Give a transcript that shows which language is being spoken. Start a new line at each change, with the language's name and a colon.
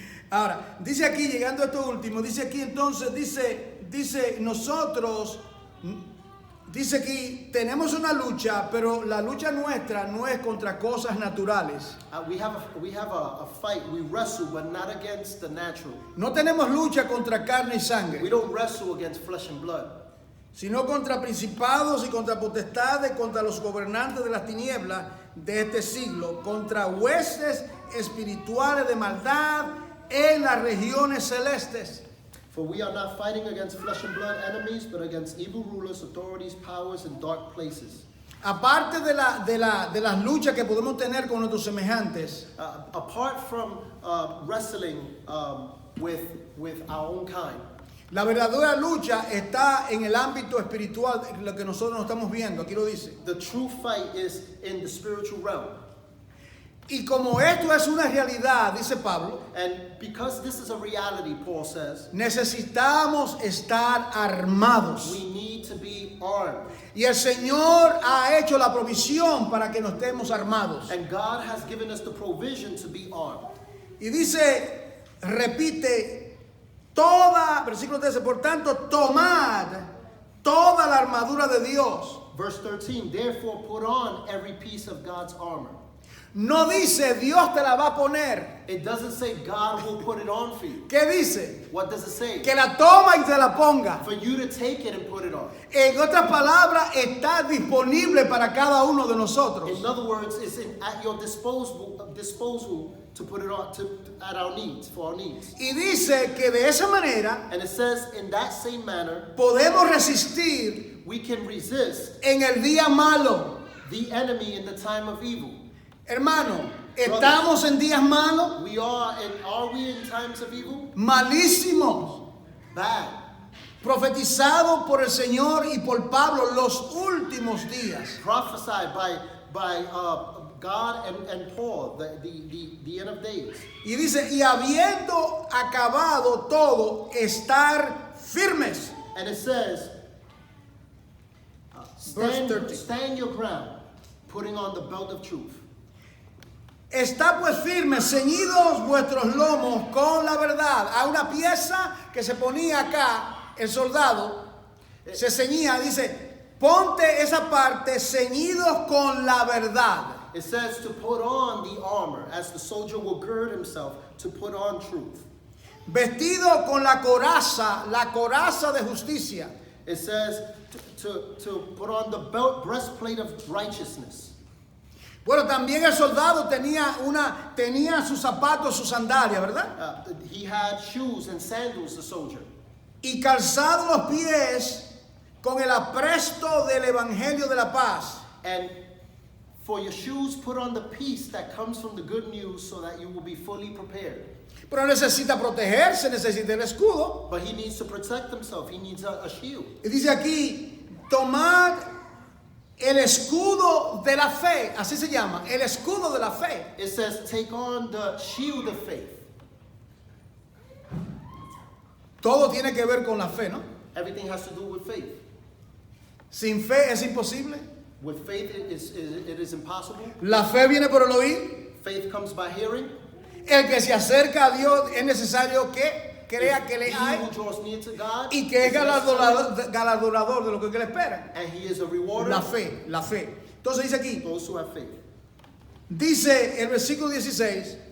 Spanish: Ahora, dice aquí, llegando a esto último, dice aquí entonces, dice nosotros, dice aquí, tenemos una lucha, pero la lucha nuestra no es contra cosas naturales.
English: We have a fight. We wrestle, but not against the natural.
Spanish: No tenemos lucha contra carne y sangre,
English: We don't wrestle against flesh and blood,
Spanish: sino contra principados y contra potestades, contra los gobernantes de las tinieblas de este siglo, contra huestes espirituales de maldad en las regiones celestes.
English: for we are not fighting against flesh and blood enemies, but against evil rulers, authorities, powers, and dark places.
Spanish: Aparte de las luchas que podemos tener con nuestros semejantes,
English: Apart from wrestling with our own kind,
Spanish: la verdadera lucha está en el ámbito espiritual, lo que nosotros no estamos viendo, aquí lo dice.
English: the true fight is in the spiritual realm.
Spanish: Y como esto es una realidad, dice Pablo,
English: And because this is a reality, Paul says,
Spanish: necesitamos estar armados.
English: we need to be armed.
Spanish: Y el Señor ha hecho la provisión para que nos estemos armados.
English: And God has given us the provision to be armed.
Spanish: Y dice, repite, versículo 13, por tanto, tomad toda la armadura de Dios.
English: Verse 13, therefore put on every piece of God's armor.
Spanish: No dice, Dios te la va a poner.
English: It doesn't say God will put it on for you.
Spanish: ¿Qué dice?
English: What does it say?
Spanish: Que la toma y te la ponga.
English: For you to take it and put it on.
Spanish: En otras palabras, está disponible para cada uno de nosotros.
English: In other words, it's at your disposal to put it on at our needs, for our needs.
Spanish: Y dice que de esa manera
English: And it says, in that same manner,
Spanish: podemos resistir
English: we can resist
Spanish: en el día malo.
English: the enemy in the time of evil.
Spanish: Hermano, ¿estamos en días malos?
English: Are we in times of evil?
Spanish: Malísimos.
English: Bad.
Spanish: Profetizado por el Señor y por Pablo los últimos días.
English: Prophesied by God and Paul, the end of days.
Spanish: Y dice, y habiendo acabado todo, estar firmes.
English: And it says, Verse 30. stand your ground, putting on the belt of truth.
Spanish: Está pues firmes, ceñidos vuestros lomos con la verdad. Hay una pieza que se ponía acá, el soldado se ceñía, dice, ponte esa parte, ceñidos con la verdad.
English: It says to put on the armor, as the soldier will gird himself to put on truth.
Spanish: Vestido con la coraza de justicia.
English: It says to put on the breastplate of righteousness.
Spanish: Bueno, también el soldado tenía sus zapatos, sus sandalias, ¿verdad?
English: He had shoes and sandals, the soldier.
Spanish: Y calzado los pies con el apresto del evangelio de la paz.
English: And for your shoes, put on the peace that comes from the good news so that you will be fully prepared.
Spanish: Pero necesita protegerse, necesita el escudo.
English: But he needs to protect himself. He needs a shield.
Spanish: Y dice aquí, tomad el escudo de la fe, así se llama, el escudo de la fe.
English: It says take on the shield of faith.
Spanish: Todo tiene que ver con la fe, ¿no?
English: Everything has to do with faith.
Spanish: Sin fe es imposible.
English: With faith, it is impossible.
Spanish: La fe viene por el oír.
English: Faith comes by hearing.
Spanish: El que se acerca a Dios es necesario que crea que le
English: He
Spanish: hay
English: who draws near to God
Spanish: y que es
English: is necessary,
Spanish: galardonador de lo que le espera.
English: and he is a rewarder
Spanish: La fe, la fe. Entonces dice aquí,
English: those who have faith.
Spanish: dice el versículo 16,